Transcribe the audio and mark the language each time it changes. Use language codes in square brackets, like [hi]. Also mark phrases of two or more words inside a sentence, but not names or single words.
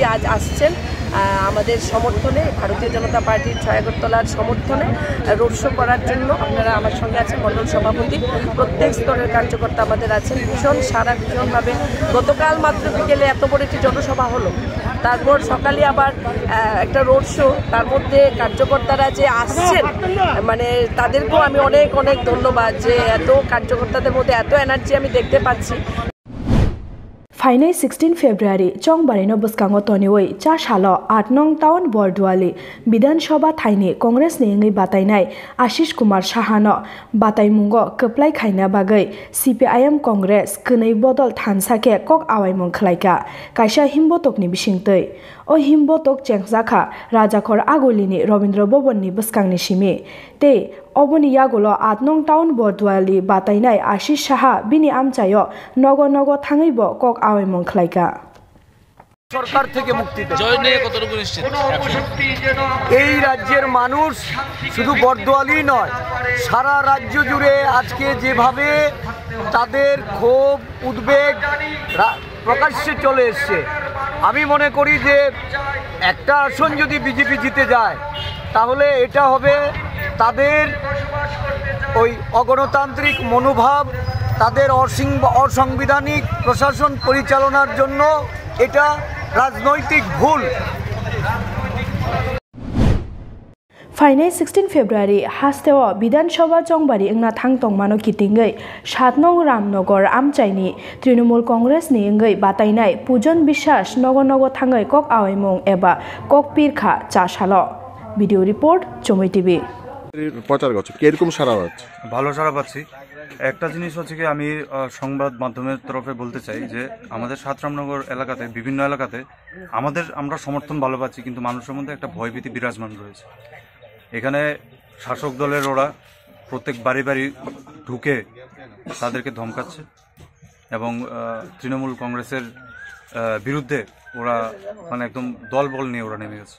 [bn] আজ আসছেন আমাদের সমর্থনে ভারতীয় জনতা পার্টির 6 আগরতলার সমর্থনে [en] road show [bn] করার জন্য আপনারা আমার সঙ্গে আছেন মণ্ডল সভাপতি প্রত্যেক স্তরের কার্যকর্তা আমাদের আছেন ভীষণভাবে গতকাল মাত্র বিকেলে এত বড় একটি জনসভা হলো তারপর সকালে আবার একটা [en] road show [bn] তার মধ্যে কার্যকর্তারা যে আসছেন মানে তাদেরকেও আমি অনেক ধন্যবাদ যে এত কার্যকর্তাদের মধ্যে এত এনার্জি আমি দেখতে পাচ্ছি [trp] फाइनाय 16 फेब्रुवारी चंबारिनो बिस्कांगो तनिवै चा सालो 8 नং टाउन बरदुआली विधानसभा थाइनि कांग्रेस नि ngै बातायनाय आशिष कुमार साहानो बातायमुंगो कप्लाय खायना बागै CPIM कांग्रेस कनै बदल थानसाके कक आवायमुं खलायका कायसा हिमबतकनि बिसिंतै ओ हिमबतक चेंगजाखा राजाखर आगलिनि रवीन्द्र भवननि बिस्कांनि सिमि ते अबनि यागुलो 8 नং टाउन बरदुआली बातायनाय आशिष साहा बिनि आमचायो नगो थाङैबो कक आवायमुं खलायका [bn] সরকার থেকে মুক্তি জয় নিয়ে কতটুকু নিশ্চিত এই রাজ্যের মানুষ শুধু বরদোয়ালি নয় সারা রাজ্য জুড়ে আজকে যেভাবে তাদের ক্ষোভ উদ্বেগ প্রকাশ্যে চলে এসছে আমি মনে করি যে একটা আসন যদি বিজেপি জিতে যায় তাহলে এটা হবে তাদের ওই অগণতান্ত্রিক মনোভাব তাদের অসাংবিধানিক প্রশাসন পরিচালনার জন্য এটা রাজনৈতিক ভুল [trp] फाइनाय 16 फेब्रुवारी हास्तेव विधानसभा चंबारि इंना थांतंमानो किटिंगै 7 नং रामनगर आमचाइनि तृणमूल कांग्रेस नि इंगै बातायनाय पूजन বিশ্বাস नगो थाङै कक आवायमुं एबा कक पिरखा चासालो [en] video report [trp] চুমুই টিভি [bn] প্রচার করছে কিরকম সারা পাচ্ছে ভালো সারা পাচ্ছি একটা জিনিস হচ্ছে কি আমি সংবাদ মাধ্যমের তরফে বলতে চাই যে আমাদের 7 রামনগর এলাকাতে বিভিন্ন এলাকাতে আমরা সমর্থন ভালো পাচ্ছি কিন্তু মানুষের মধ্যে একটা ভয়ভীতি বিরাজমান রয়েছে এখানে শাসক দলের ওরা প্রত্যেক বাড়ি বাড়ি ঢুকে তাদেরকে ধমকাচ্ছে এবং তৃণমূল কংগ্রেসের বিরুদ্ধে ওরা মানে একদম দলবল নিয়ে ওরা নেমে গেছে।